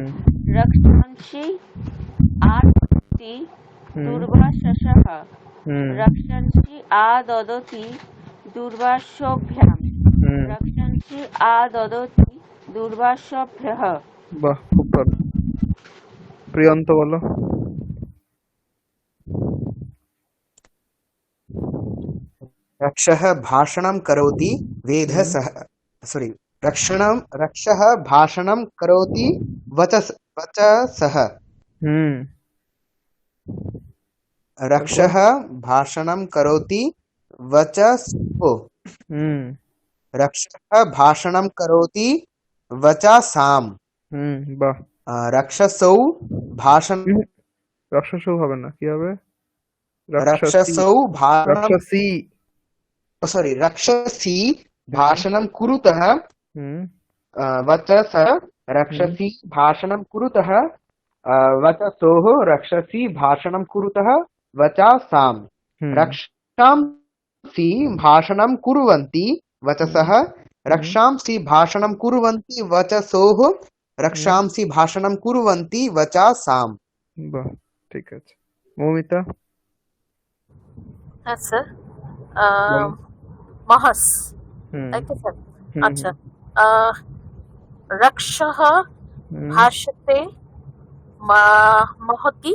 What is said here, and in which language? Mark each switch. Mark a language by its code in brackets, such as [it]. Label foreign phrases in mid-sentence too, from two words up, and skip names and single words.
[sa] রক্ষন্সি আদত্তি হুম দুর্বাসসः, হুম রক্ষন্সি আদদতি দুর্বাসভ্যাম, হুম রক্ষন্সি আদদতি দুর্বাসভ্যः। [bn] বাহ, খুব ভালো। প্রিয়ন্ত বলো। [sa] रक्षः भाषणं करोति वेधः হুম सः सॉरी रक्षः भाषणं करोति वचसः [bn] হুম তারপর [sa] रक्षः भाषणं करोति वचसो হুম रक्षः भाषणं करोति वचासाम् [bn] বাহ। [sa] रक्षसौ भाषण [bn] হুম, রক্ষসও হবে না, কি হবে? রক্ষসী, [sa] रक्षसौ भाषणं রক্ষসী। सॉरी रक्षसी भाषणं कुरुतः হুম वचसः হুম रक्षसी भाषणं कुरुतः वचसोः रक्षसी भाषणं कुरुतः वचासाम् হুম रक्षांसि भाषणं कुर्वन्ति वचसः হুম रक्षांसि भाषणं कुर्वन्ति वचसोः হুম रक्षांसि भाषणं कुर्वन्ति वचासाम् [bn] বাহ, ঠিক আছে। মৌমিতা হ্যাঁ স্যার, বলো। [sa] মহস, হুম [bn] তাই তো স্যার? হুম আচ্ছা, রক্ষः হুম [sa] ভাষতে মহতি,